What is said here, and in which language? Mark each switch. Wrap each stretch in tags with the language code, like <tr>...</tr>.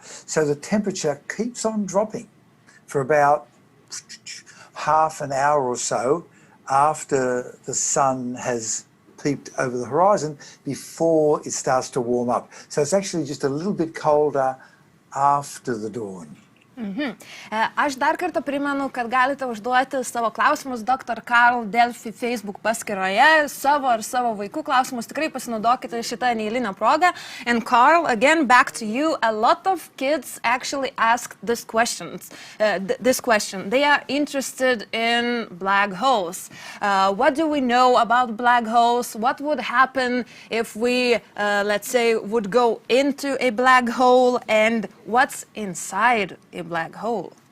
<en>So the temperature keeps on dropping for about half an hour or so after the sun has peeped over the horizon before it starts to warm up. So it's actually just a little bit colder after the dawn.</en> <lt>Aš dar kartą primenu, kad galite užduoti savo klausimus Dr.Karl Delfi Facebook paskyroje, savo ar savo vaikų klausimus, tikrai pasinaudokite šitą neeilinę progą.</lt> <en>And Karl, again, back to you. A lot of kids actually ask this question. They are interested in black holes. What do we know about black holes? What would happen if we, let's say, would go into a black hole, and what's inside a black hole?</en>